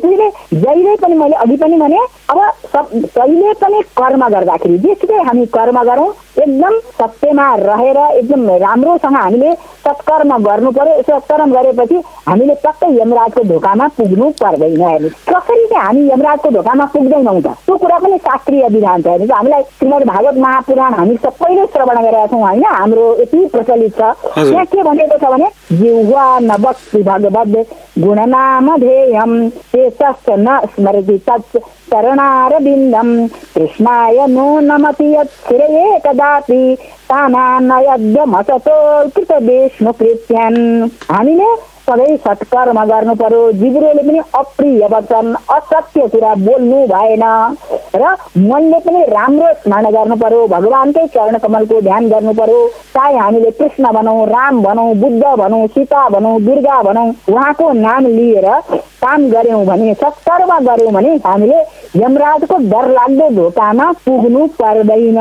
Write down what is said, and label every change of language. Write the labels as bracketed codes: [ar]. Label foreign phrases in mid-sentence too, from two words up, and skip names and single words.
[ne] त्यसैले जहिले पनि मैले अघि पनि भने अब कहिले पनि कर्म गर्दाखेरि जेसुकै हामी कर्म गरौँ एकदम सत्यमा रहेर एकदम राम्रोसँग हामीले सत्कर्म गर्नु पर्यो। सत्कर्म गरेपछि हामीले पक्कै यमराजको ढोकामा पुग्नु पर्दैन। हेर्नु कसरी चाहिँ हामी यमराजको ढोकामा पुग्दैनौँ त, त्यो कुरा पनि शास्त्रीय विधान छ। हेर्नु हामीलाई श्रीमद् भागवत महापुराण हामी सबैले श्रवण गरेका छौँ होइन, हाम्रो यति प्रचलित छ। त्यहाँ के भनेको छ भने [sa] जिह्वा नवक्ति भगवद् गुणनामधेयं शेषश्च न स्मरति तत् चरणारविन्दं कृष्णाय नो नमति यच्छ्रेये कदापि तानानयद्यमसतो कृतविष्णुकृत्यान्। [ne] हामीले सधैँ सत्कर्म गर्नु पर्यो। जिब्रोले पनि अप्रिय वचन असत्य कुरा बोल्नु भएन र मनले पनि राम्रो स्मरण गर्नु पर्यो। भगवानकै चरण कमलको ध्यान गर्नु पर्यो। चाहे हामीले कृष्ण भनौँ, राम भनौँ, बुद्ध भनौँ, सीता भनौँ, दुर्गा भनौँ, उहाँको नाम लिएर काम गर्यौँ भने, सत्कर्म गर्यौँ भने हामीले यमराजको डरलाग्दो ढोकामा पुग्नु पर्दैन।